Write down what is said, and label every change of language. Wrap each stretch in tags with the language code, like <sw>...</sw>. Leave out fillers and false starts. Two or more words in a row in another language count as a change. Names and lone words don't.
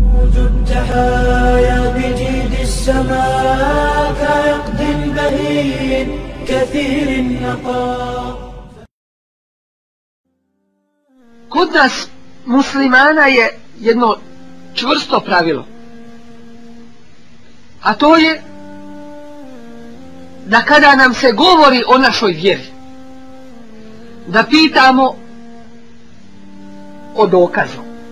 <ar>تروج التحايا بجيد السماء كعقد بهين كثير النقاء.</ar> <bs>Kod nas muslimana je jedno čvrsto pravilo, a to je da kada nam se govori o našoj vjeri, da pitamo o dokazu.</bs>